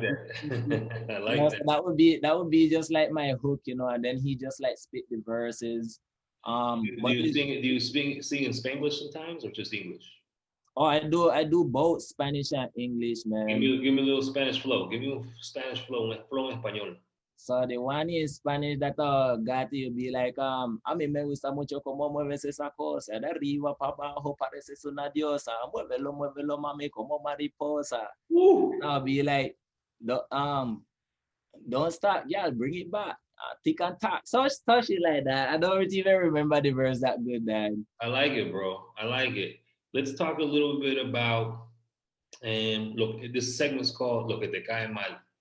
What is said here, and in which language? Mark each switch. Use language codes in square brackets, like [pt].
[en] that. I like So that. that would be just like my hook, and then he just like spit the verses. Do But you sing? Do you sing in Spanglish sometimes or just English? oh, I do both Spanish and English, man. Give me a little Spanish flow. Give me un Spanish flow, [es] un flow en español. [en] So the one in Spanish that got you be like, [es] a mí me gusta mucho cómo mueves esa cosa, de arriba para abajo pareces una diosa, muévelo, muévelo, mami, como mariposa. Woo! [en] I'll be like, don't stop, y'all, bring it back. Tick and tack, such shit like that. I don't even remember the verse that good, Dad. I like it, bro. I like it. Let's talk a little bit about look. This segment's called [es] "Lo que te cae mal."